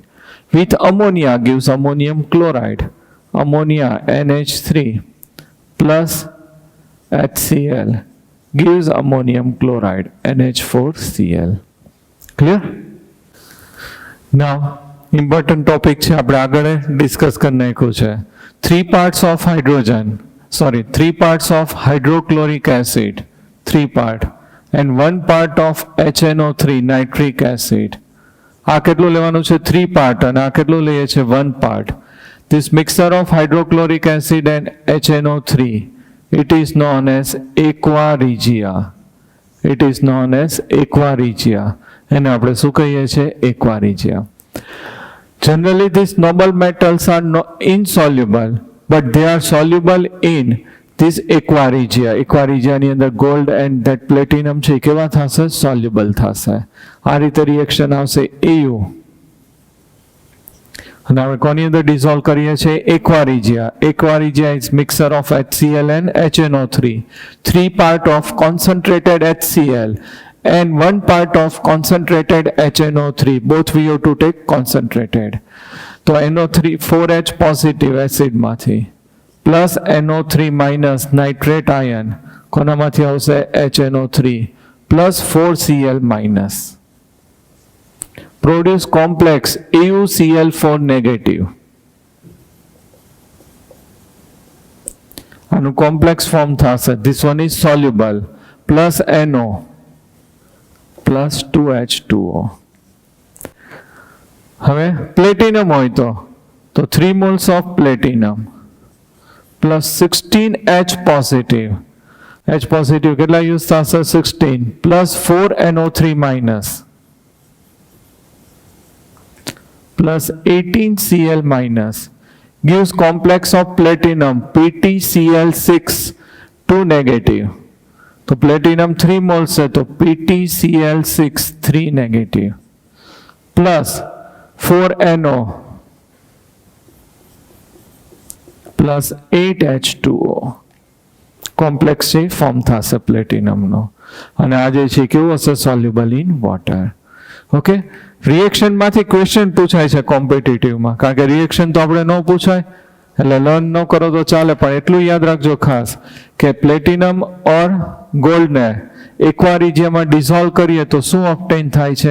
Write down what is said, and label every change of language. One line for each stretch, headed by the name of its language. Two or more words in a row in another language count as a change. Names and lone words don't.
English: with ammonia gives ammonium chloride. ammonia NH3 પ્લસ HCl gives ammonium chloride NH4Cl.
Gujarati: ક્લિયર?
English: now important topic
Gujarati: છે, આપણે આગળ ડિસ્કસ કરી નાખ્યું છે.
English: 3 parts of hydrogen, 3 parts of hydrochloric acid, 3 part, and 1 part of HNO3 nitric acid.
Gujarati: આ કેટલું લેવાનું છે? 3 part, અને આ કેટલું લઈએ છે? 1 part.
English: This mixture of hydrochloric acid and HNO3, it is known as aqua regia. It is known as aqua regia.
Gujarati: એને આપણે શું કહીએ છીએ? aqua regia.
English: Generally, these noble metals are insoluble, but they are soluble in this aqua regia.
Gujarati: Aqua regia ની અંદર
English: gold and that platinum
Gujarati: છે કેવા થશે? soluble થશે. આ રીતે રિએક્શન આવશે Au. અને હવે કોની અંદર ડિઝોલ્વ કરીએ છીએ? એક્વારિજિયા. એક્વારિજિયા
English: is mixture of HCl and HNO3. 3 part of concentrated HCl and 1 part of concentrated HNO3. Both we have to take concentrated.
Gujarati: તો NO3 4H પોઝિટિવ એસિડમાંથી પ્લસ NO3 માઇનસ
English: nitrate ion
Gujarati: કોનામાંથી આવશે? HNO3 પ્લસ 4Cl માઇનસ.
English: Produce complex AuCl4 negative.
Gujarati: આનું કોમ્પ્લેક્સ ફોર્મ થશે.
English: This one is soluble plus NO plus 2H2O.
Gujarati: હવે પ્લેટિનમ હોય તો
English: 3 moles of platinum plus 16H positive.
Gujarati: H positive કેટલા યુઝ થશે?
English: 16 plus 4NO3 minus plus 18Cl minus gives complex of platinum PtCl6 2 negative.
Hindi: तो
English: platinum 3 moles
Hindi: है तो
English: PtCl6 3 negative plus 4NO plus 8H2O.
Gujarati: કોમ્પ્લેક્સ છે ફોર્મ થશે પ્લેટિનમનો અને આ જે છે કેવું હશે?
English: soluble in water.
Gujarati: ઓકે, રિએક્શનમાંથી ક્વેશ્ચન પૂછાય છે કોમ્પિટિટિવમાં, કારણ કે રિએક્શન તો આપણે ન પૂછાય એટલે લર્ન ન કરો તો ચાલે, પણ એટલું યાદ રાખજો ખાસ કે પ્લેટિનમ ઓર ગોલ્ડને એક્વારિજિયામાં ડિઝોલ્વ કરીએ તો શું ઓબ્ટેન થાય છે?